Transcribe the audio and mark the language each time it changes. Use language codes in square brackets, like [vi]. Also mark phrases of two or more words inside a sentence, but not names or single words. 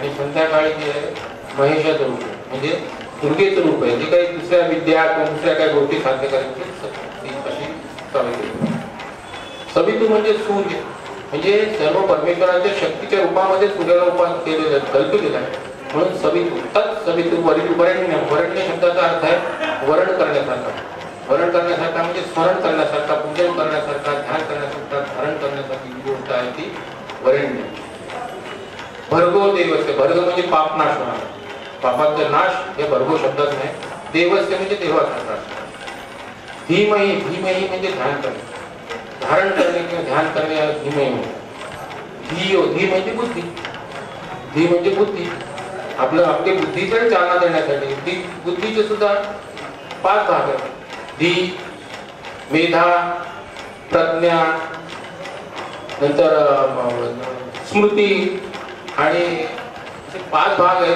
[mr] आणि संध्याकाळी जे आहे महेशाचं रूप म्हणजे दुर्गेचं रूप आहे. जे काही दुसऱ्या विद्या किंवा दुसऱ्या काही गोष्टी साध्य करायची अशी सावित्री. सवितू म्हणजे सूर्य म्हणजे सर्व परमेश्वराच्या शक्तीच्या रूपामध्ये सूर्याला उपास केलेलं कल्पिलेलं आहे. म्हणून सवितू. [sa] तत् सवितू. [mr] वरेण्य. वरेण्य शब्दाचा अर्थ आहे वरण करण्यासारखा. वरण करण्यासारखा म्हणजे स्मरण करण्यासारखा, पूजन करण्यासारखा, ध्यान करण्यासारखा, धारण करण्यासारखी जी गोष्ट आहे ती वरेण्य. [sa] भर्गो देवस्य. [mr] भर्ग म्हणजे पाप नाश होणार. पापाचा नाश हे भर्गो शब्दात नाही. देवस्य म्हणजे देवाचा नाश. धीमही. धीमही म्हणजे ध्यान करणे. धारण करणे किंवा ध्यान करणे याला धीमही म्हणतात. धियो. धी म्हणजे बुद्धी. धी म्हणजे बुद्धी. आपली बुद्धीकडे चालना देण्यासाठी बुद्धीचे सुद्धा 5 भाग आहेत. धी, मेधा, प्रज्ञा, नंतर स्मृती आणि 5 भाग आहेत.